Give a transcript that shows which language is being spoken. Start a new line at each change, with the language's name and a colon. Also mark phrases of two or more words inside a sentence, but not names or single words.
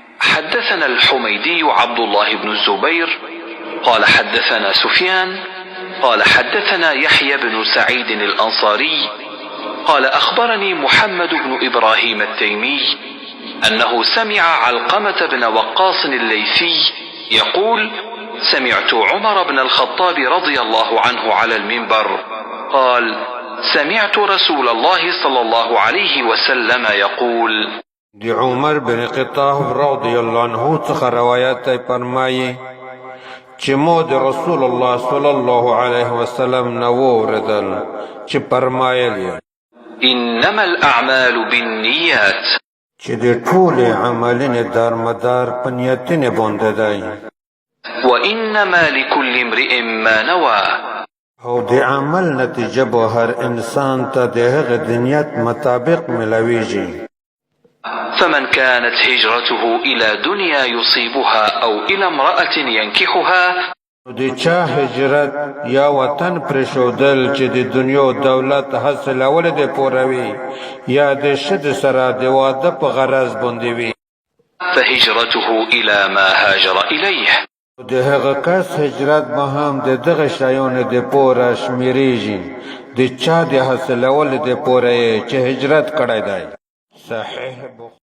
Arabic: حدثنا الحميدي عبد الله بن الزبير قال حدثنا سفيان قال حدثنا يحيى بن سعيد الأنصاري قال أخبرني محمد بن إبراهيم التيمي أنه سمع علقمة بن وقاص الليثي يقول سمعت عمر بن الخطاب رضي الله عنه على المنبر قال سمعت رسول الله صلى الله عليه وسلم يقول
Pashto: دی عمر بن خطاب
Arabic: رضی الله عنه
Pashto: څخه روایت فرمایي چې مو د رسول الله
Arabic: صلی الله علیه وسلم
Pashto: نو اوریدل چې فرمایلی
Arabic: انما الاعمال بالنیات
Pashto: چې د ټول عملونه دارمدار په نیتونه باندې دی
Arabic: وانما لكل امرئ ما نوى
Pashto: او د عمل نتیجه به هر انسان ته د هغه د نیت مطابق ملويږي
Arabic: فمن كانت هجرته إلى دنيا يصيبها أو إلى امرأة ينكحها
Pashto: د چا هجرت یا وطن پرېښودل چې د دنیا او دولت حاصلول د پوروي یا د شد سره د واده په غرض باندې وي
Arabic: فهجرته إلى ما هاجر إليه
Pashto: د هغه کس هجرت به هم د دغه شیانو د پوره شمیرېږي د چا د حاصلول د پوره چې هجرت کړی دی صحیح